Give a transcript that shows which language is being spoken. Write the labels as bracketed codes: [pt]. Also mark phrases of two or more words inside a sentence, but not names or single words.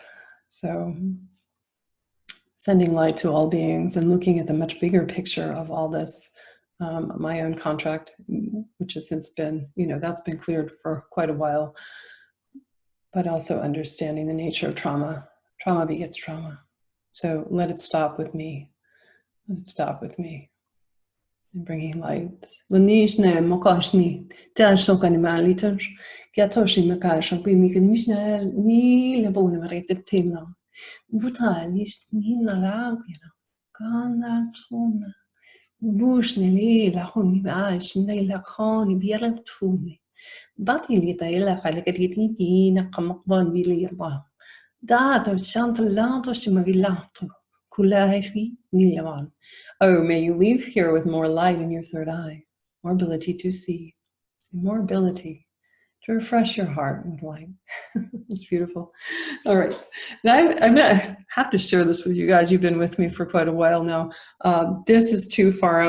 [en] So sending light to all beings and looking at the much bigger picture of all this, my own contract, which has since been, that's been cleared for quite a while, but also understanding the nature of trauma. Trauma begets trauma. So let it stop with me. Let it stop with me. And bringing light. Lanishne mokashni dasho kanimalitor gatoshi makasho kimiknishna ni labona marete tema vutalish ni nala kana tuna bushne ni la honi bash ni la khani biara tuni bati li tayla khalakati ti na qamakban bili Allah dato shantalanto shimagilato kulahi ni lawan. Oh, may you leave here with more light in your third eye, more ability to see, more ability to refresh your heart with light. It's beautiful. All right. Now, I have to share this with you guys. You've been with me for quite a while now. This is too far out.